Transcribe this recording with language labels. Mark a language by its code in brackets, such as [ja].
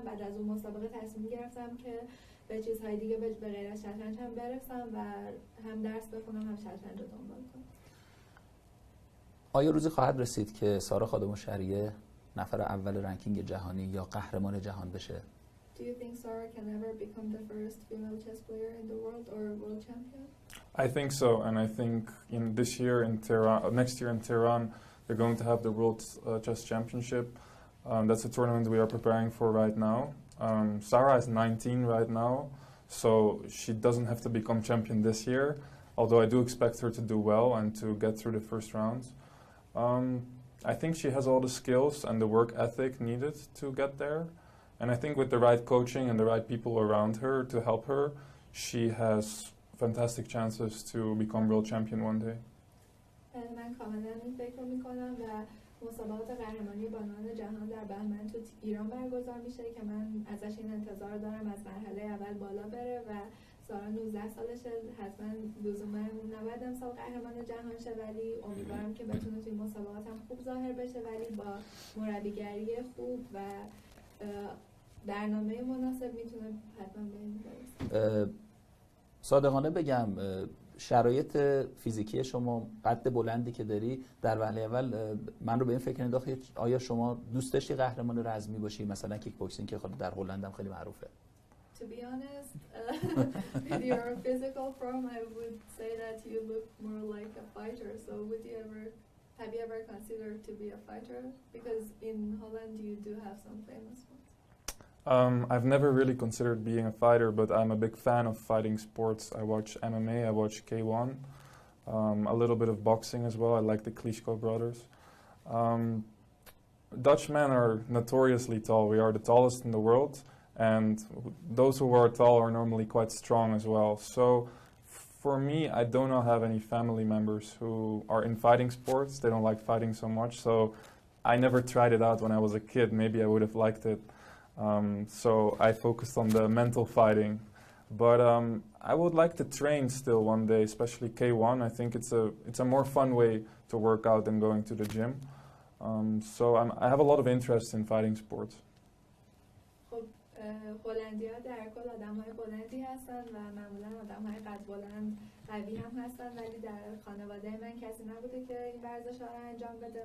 [fa] بعد از اون مسابقه تصمیم گرفتم که به چیزهای دیگه به غیر از شطرنج هم برسم و هم درس بخونم هم شطرنج رو دنبال کنم. آیا روزی خواهد رسید که سارا خادم شریعه نفر اول رنکینگ جهانی یا قهرمان جهان بشه؟ [en] Do you think Sara can ever become the first female chess player in the world or world champion? I think so, and I think in this year in Tehran, next year in Tehran, they're going to have the World Chess Championship. That's a tournament we are preparing for right now. Sara is 19 right now, so she doesn't have to become champion this year, although I do expect her to do well and to get through the first rounds. I think she has all the skills and the work ethic needed to get there. And I think with the right coaching and the right people around her to help her, she has fantastic chances to become world champion one day. [fa] من کاملا این فکر رو میکنم و مسابقات قهرمانی بانوان جهان در بهمن تو ایران برگزار میشه که من ازش این انتظار دارم از مرحله اول بالا بره و سارا 19 سالشه، حتما لزوما نباید امسال قهرمان جهان شه، ولی امیدوارم که بتونه توی مسابقات هم خوب ظاهر بشه، ولی با مربیگری خوب و برنامه مناسب میتونه حتما به این برسه. صادقانه بگم شرایط فیزیکی شما، قد بلندی که داری، در وهله اول من رو به این فکر انداخت آیا شما دوست داشتی قهرمان رزمی باشی، مثلا کیک بوکسینگ که در هلند هم خیلی معروفه؟ [en] To be honest, with your physical form, I would say that you look more like a fighter. So have you ever considered to be a fighter? Because in Holland you do have some famous ones. I've never really considered being a fighter, but I'm a big fan of fighting sports. I watch MMA, I watch K1, a little bit of boxing as well. I like the Klitschko brothers. Dutch men are notoriously tall. We are the tallest in the world, and those who are tall are normally quite strong as well. So for me, I do not have any family members who are in fighting sports. They don't like fighting so much, so I never tried it out when I was a kid. Maybe I would have liked it. So I focused on the mental fighting. But I would like to train still one day, especially K1. I think it's a more fun way to work out than going to the gym. So I have a lot of interest in fighting sports. [fa] هلندی‌ها در کل آدم‌های بلندی هستن و معمولاً آدم‌های قد بلند قوی هم هستن، ولی در خانواده من کسی نبوده که این ورزش‌ها رو انجام بده.